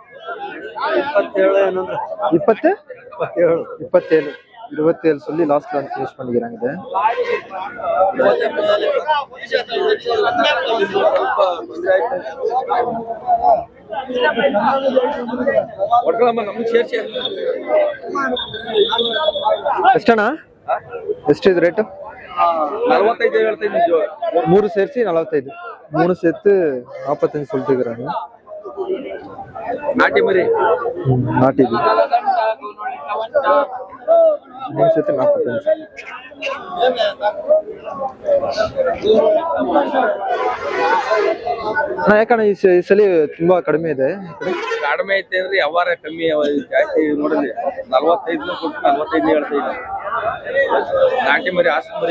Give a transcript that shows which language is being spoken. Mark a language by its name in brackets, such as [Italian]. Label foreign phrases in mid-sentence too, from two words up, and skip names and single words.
[Tamil] 27 சொல்லி லாஸ்ட்ல வந்து ஃபினிஷ் பண்ணிக்கிறாங்க. [Kannada] ಎಷ್ಟಣ್ಣ? ಎಷ್ಟು ಇದು ರೇಟ್? 45 ಹೇಳ್ತಾ ಇದ್ದೀನಿ. [Tamil] 3 ಸೇರಿಸಿ 45. 3 சேர்த்து 45 சொல்லிட்டு இருக்கிறாங்க. [Kannada] ನಾಟಿ ಮರಿ [Tamil] நாட்டு இது 3 சேர்த்து 45. [Kannada] ಅಣ್ಣ ಯಾಕಣ್ಣ ಈ ಸಲ ತುಂಬಾ ಕಡಿಮೆ ಇದೆ ಈ ಕಡೆ? ಕಡಿಮೆ ಐತೆ ಅಂದ್ರೆ ವ್ಯವಹಾರ ಕಮ್ಮಿ ಜಾಸ್ತಿ ನೋಡಿದ್ರಿ 45 ಕೊಟ್ಟು 45 ಹೇಳ್ತಾ ಇದ್ದೆ. ನಾಟಿ ಮರಿ ಆಸ್ತಿ ಮರಿ